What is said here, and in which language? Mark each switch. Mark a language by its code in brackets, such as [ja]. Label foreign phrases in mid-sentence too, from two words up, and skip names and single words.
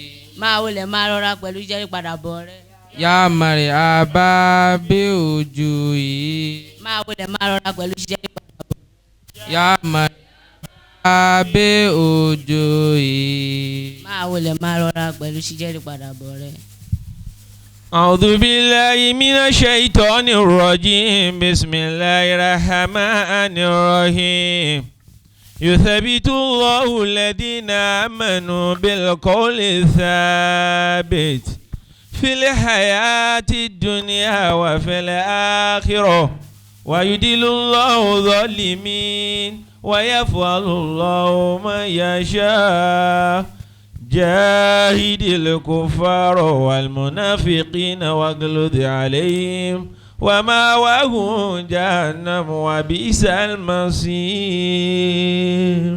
[yo] Máa wọlé máa rọra pẹ̀lú jẹ́rí padà bọ̀ rẹ̀. Yá Màríà bá bẹ́ ojú yìí. Máa wọlé máa rọra pẹ̀lú jẹ́rí padà bọ̀. Yá Màríà bẹ́ ojú yìí. Máa wọlé máa rọra pẹ̀lú jẹ́rí padà bọ̀ rẹ̀. [ar] أعوذ بالله من الشيطان الرجيم بسم الله الرحمن الرحيم يثبت الله الذين آمنوا بالقول الثابت في الحياة الدنيا وفي الآخرة ويدل الله الظالمين ويفعل الله ما يشاء جاهد الكفار والمنافقين واغلظ عليهم ومأواهم جهنم وبئس المصير.